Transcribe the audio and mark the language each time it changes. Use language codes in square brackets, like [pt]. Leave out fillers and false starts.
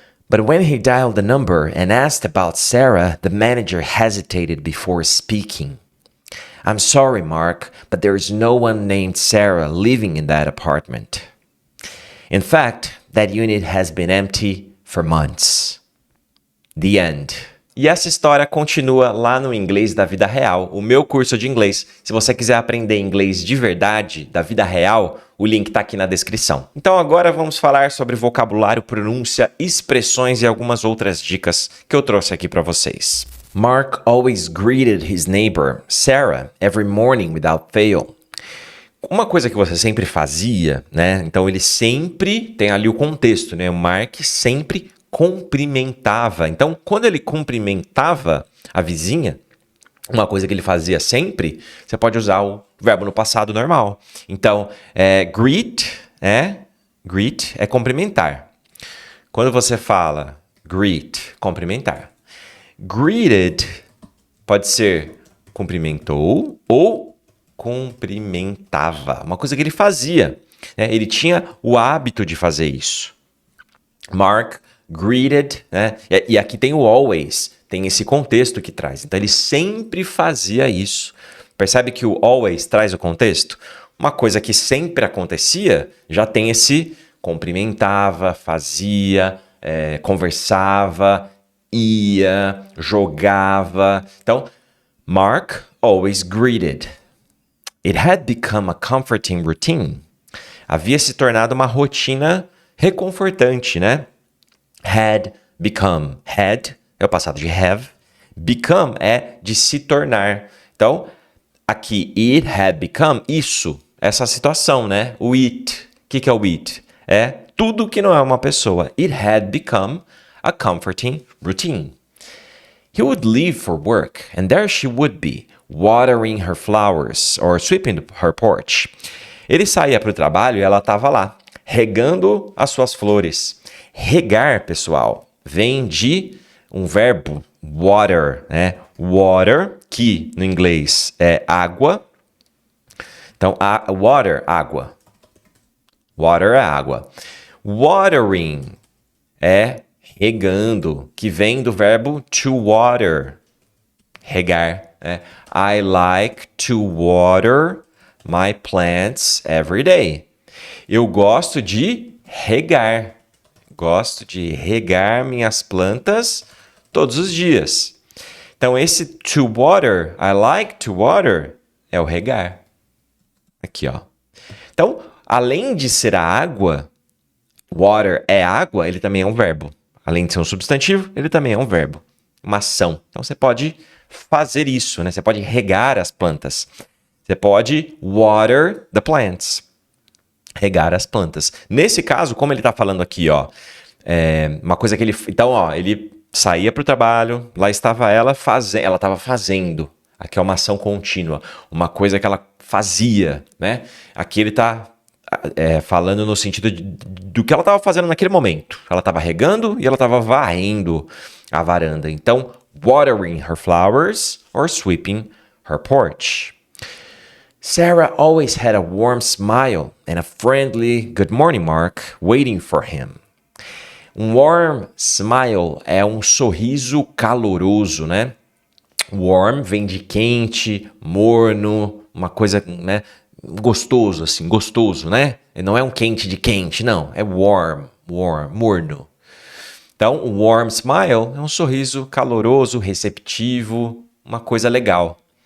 [en] But when he dialed the number and asked about Sarah, the manager hesitated before speaking. "I'm sorry, Mark, but there is no one named Sarah living in that apartment. In fact, that unit has been empty for months." The end. [pt] E essa história continua lá no Inglês da Vida Real, o meu curso de inglês. Se você quiser aprender inglês de verdade, da vida real, o link está aqui na descrição. Então agora vamos falar sobre vocabulário, pronúncia, expressões e algumas outras dicas que eu trouxe aqui para vocês. [en] Mark always greeted his neighbor, Sarah, every morning without fail. [pt] Uma coisa que você sempre fazia, né? Então ele sempre tem ali o contexto, né? O Mark sempre cumprimentava. Então, quando ele cumprimentava a vizinha, uma coisa que ele fazia sempre, você pode usar o verbo no passado normal. Então, greet é cumprimentar. Quando você fala greet, cumprimentar. Greeted pode ser cumprimentou ou cumprimentava. Uma coisa que ele fazia, né? Ele tinha o hábito de fazer isso. Mark greeted, né? E aqui tem o always, tem esse contexto que traz. Então, ele sempre fazia isso. Percebe que o always traz o contexto? Uma coisa que sempre acontecia, já tem esse cumprimentava, fazia, conversava, ia, jogava. [en] Então, Mark always greeted. It had become a comforting routine. [pt] Havia se tornado uma rotina reconfortante, né? Had become. Had é o passado de have. Become é de se tornar. Então, aqui, [en] it had become, [pt] isso, essa situação, né? O it. O que é o it? É tudo que não é uma pessoa. [en] It had become a comforting routine. He would leave for work, and there she would be, watering her flowers or sweeping her porch. [pt] Ele saía para o trabalho e ela estava lá, regando as suas flores. Regar, pessoal, vem de um verbo, water, né? Water, que no inglês é água. Então, water, água. Water é água. Watering é regando, que vem do verbo to water, regar. Né? [en] I like to water my plants every day. [pt] Eu gosto de regar. Gosto de regar minhas plantas todos os dias. Então, esse to water, [en] I like to water, [pt] é o regar. Aqui, ó. Então, além de ser a água, water é água, ele também é um verbo. Além de ser um substantivo, ele também é um verbo. Uma ação. Então, você pode fazer isso, né? Você pode regar as plantas. Você pode [en] water the plants. [pt] Regar as plantas. Nesse caso, como ele está falando aqui, ó, uma coisa que ele... Então, ó, ele saía para o trabalho, lá estava ela fazendo... Ela estava fazendo. Aqui é uma ação contínua. Uma coisa que ela fazia, né? Aqui ele está falando no sentido do que ela estava fazendo naquele momento. Ela estava regando e ela estava varrendo a varanda. [en] Então, watering her flowers or sweeping her porch. Sarah always had a warm smile and a friendly good morning Mark waiting for him. [pt] Um warm smile é um sorriso caloroso, né? Warm vem de quente, morno, uma coisa, né? Gostoso, assim, gostoso, né? Não é um quente de quente, não. É warm, morno. Então, um warm smile é um sorriso caloroso, receptivo, uma coisa legal.